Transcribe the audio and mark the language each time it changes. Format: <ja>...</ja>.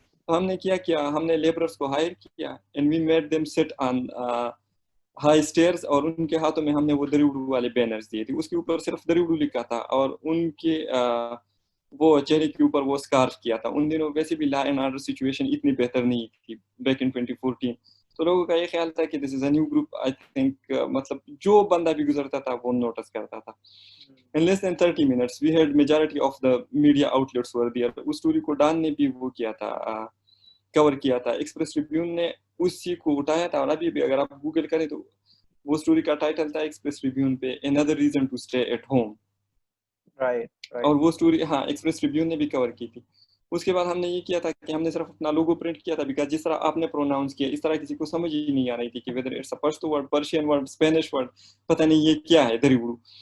<ur>تو ہم نے کیا ہم نے لیبررس کو ہائر کیا,</ur> <en>and we made them sit on high stairs,</en> <ur>اور ان کے ہاتھوں میں ہم نے وہ دریوڑو والے بینرز دیے تھے, اس کے اوپر صرف دریوڑو لکھا تھا, اور ان کے وہ چہرے کے اوپر وہ اسکارف کیا تھا. ان دنوں ویسے بھی لا اینڈ آرڈر سچویشن اتنی بہتر نہیں تھی</ur> <en>Back in 2014.</en> <ur>تو لوگوں کا یہ خیال تھا کہ</ur> <en>This is a new group. I think</en> <ur>مطلب جو بندہ بھی گزرتا تھا وہ نوٹس کرتا تھا.</ur> <en>In less than 30 minutes we had majority of the media outlets were there.</en> <ur>اس story کو ڈان نے بھی وہ کیا تھا, کور کیا تھا. ایکسپریس ٹریبیون نے اسی کو اٹھایا تھا, اور ابھی بھی اگر آپ گوگل کریں تو وہ سٹوری کا ٹائٹل تھا ایکسپریس ٹریبیون پہ</ur> <en>another reason to stay at home.</en> <ur>اور وہ سٹوری ہاں ایکسپریس ٹریبیون نے بھی کور کی تھی. اس کے بعد ہم نے یہ کیا تھا کہ ہم نے صرف اپنا لوگو پرنٹ کیا تھا, بیکاز جس طرح آپ نے پروناؤنس کیا اس طرح کسی کو سمجھ ہی نہیں آ رہی تھی کہ</ur> <en>whether it's a</en> <ur>Pashto word, Persian word, Spanish word, پتہ نہیں یہ کیا ہے دریوڑو.</ur>